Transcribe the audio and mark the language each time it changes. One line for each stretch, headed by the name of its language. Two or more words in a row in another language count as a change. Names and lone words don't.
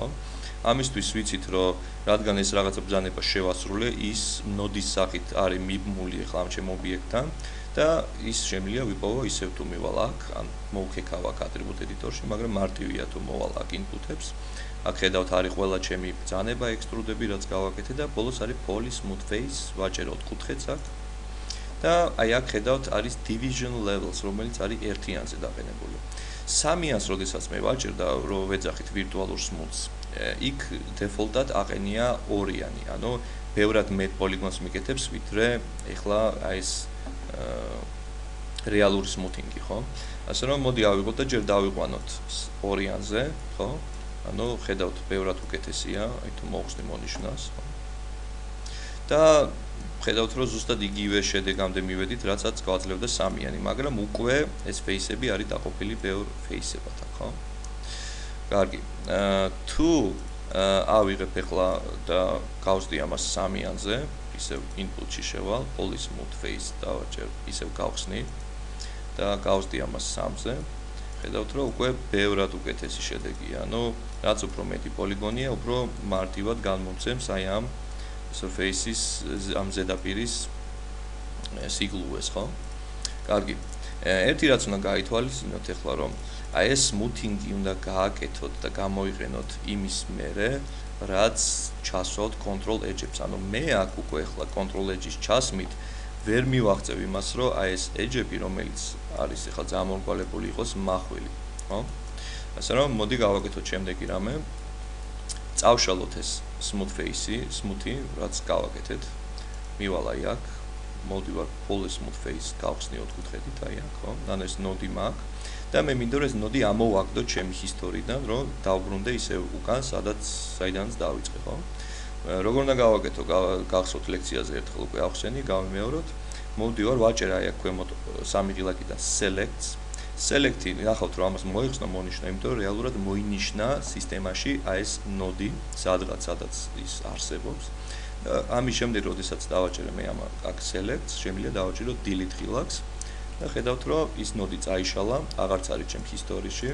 Georgian: ამისთვის ვიცით რომ რადგან ეს რაღაცა ბრძანება შევასრულე, ის ნოდის სახით არის მიბმული ახლა ამ ჩემ ობიექტთან და ის შემიძლია ვიპოვო ისევ თუ მივალ აქ, ან მოვქეკავ აქ ატრიბუტ ედიტორში, მაგრამ მარტივია თუ მოვალ აქ input-ებს. აქ ხედავთ არის ყველა ჩემი ბრძანება, ექსტრუდები, რაც გავაკეთე და ბოლოს არის
English: poly smooth face,
Georgian: ვაჭერ 4 კუთხედს აქ. და აი აქ ხედავთ არის
English: division levels,
Georgian: რომელიც არის 1-იანზე დაყენებული. 3-იანს როდესაც მე ვაჭერ და რომ ვეძახით
English: virtual smooth-ს,
Georgian: იქ default-ად აყენია 2-იანი, ანუ ბევრად მეტ პოლიგონს მიკეთებს, ვიდრე ეხლა აი ეს რეალური smoothing-ი, ხო? ასე რომ მოდი ავიღოთ და ჯერ დავიყვანოთ 2-იანზე, ხო? ანუ ხედავთ ბევრად უკეთესია, აი თუ მოხსნი მონიშნას, ხო? და ხედავთ რომ ზუსტად იგივე შედეგამდე მივედით, რაცაც გვაძლევდა 3-იანი, მაგრამ უკვე ეს face-ები არის დაყოფილი ბევრ face-ებად, ხო? კარგი. თუ ავიღებ ახლა და გავსდი ამას 3-იანზე, ისევ input-ში შევალ,
English: poly smooth face
Georgian: დავაჭერ, ისევ გავხსნი და გავსდი ამას 3-ზე. ხედავთ რომ უკვე ბევრად უკეთესი შედეგია. ანუ რაც უფრო მეტი პოლიგონია, უფრო მარტივად განმომცემს აი ამ surface-ის ამ ზედაპირის სიგლუეს, ხო? კარგი. ერთი რაც უნდა გაითვალისწინოთ ახლა რომ აი ეს smoothing-ი უნდა გააკეთოთ და გამოიყენოთ იმის მერე, რაც ჩასვავთ
English: control edge-ებს.
Georgian: ანუ მე აქ უკვე ახლა
English: control edge-ის
Georgian: ჩასმით ვერ მივაღწევ იმას, რომ აი ეს edge-ები, რომელიც არის ახლა გამომრგვალებული იყოს მახვილი, ხო? ასე რომ მოდი გავაკეთოთ შემდეგი რამე. წავშალოთ ეს
English: smooth face-ი,
Georgian: smooth-ი, რაც გავაკეთეთ. მივალ აი აქ, მოვდივარ
English: poly smooth face,
Georgian: გავხსნი 4 კუთხედით აი აქ, ხო? ან ეს node მაქვს და მე მინდა რომ ეს node ამოვაგდო ჩემი ჰისტორიიდან, რომ დავბრუნდე ისევ უკან, საიდანაც დავიწყე, ხო? როგორ უნდა გავაკეთო? გახსოვთ ლექციაზე ერთხელ უკვე ახსენი, გავიმეოროთ. მოვდივარ, ვაჭერ აი აქ ქვემოთ 3 ღილაკიდან selects. Select-ი, ნახავთ რომ ამას მოიხსნა მონიშნა, იმიტომ რომ რეალურად მოინიშნა სისტემაში აი ეს node, სადაც ის არსებობს. ამის შემდეგ, როდესაც დავაჭერე მე ამ აქ selects, შემიძლია დავაჭირო delete ღილაკს და ხედავთ რომ ის node წაიშალა, აღარც არის ჩემს ჰისტორიაში.